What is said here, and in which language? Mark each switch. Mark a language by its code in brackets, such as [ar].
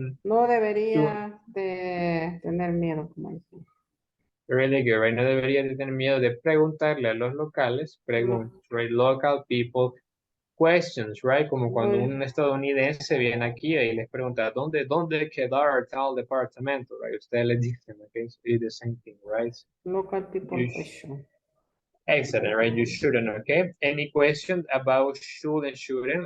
[es] No debería de tener miedo, como dice. [en] Really good, right? [es] No debería de tener miedo de preguntarle a los locales, right? Local people questions, right? Como cuando un estadounidense viene aquí y les pregunta, ¿dónde queda tal departamento, right? Ustedes les dicen, okay? [en] So it's the same thing, right? Local people question. Excellent, right? You shouldn't, okay? Any question about should and shouldn't?